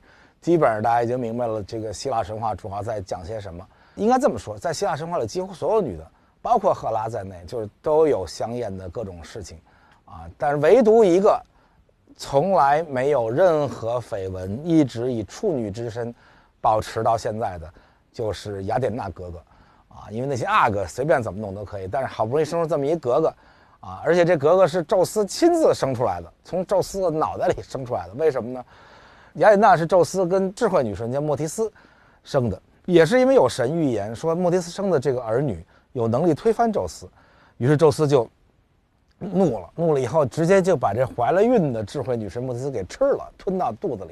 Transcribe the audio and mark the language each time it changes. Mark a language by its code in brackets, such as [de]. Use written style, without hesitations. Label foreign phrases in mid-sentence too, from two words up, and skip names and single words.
[zh] 基本上大家已經明白了，這個希臘神話主要在講些什麼。應該這麼說，在希臘神話裡，幾乎所有女的，包括赫拉在內，就是都有香豔的各種事情啊。但是唯獨一個從來沒有任何緋聞，一直以處女之身保持到現在的，就是雅典娜格格啊。因為那些阿哥隨便怎麼弄都可以，但是好不容易生出這麼一格格啊，而且這格格是宙斯親自生出來的，從宙斯的腦袋裡生出来的。為什麼呢？雅典娜是宙斯跟智慧女神叫莫提斯生的，也是因為有神預言說莫提斯生的这個兒女有能力推翻宙斯，於是宙斯就怒了以後直接就把這懷了孕的智慧女神莫提斯給吃了，吞到肚子裡。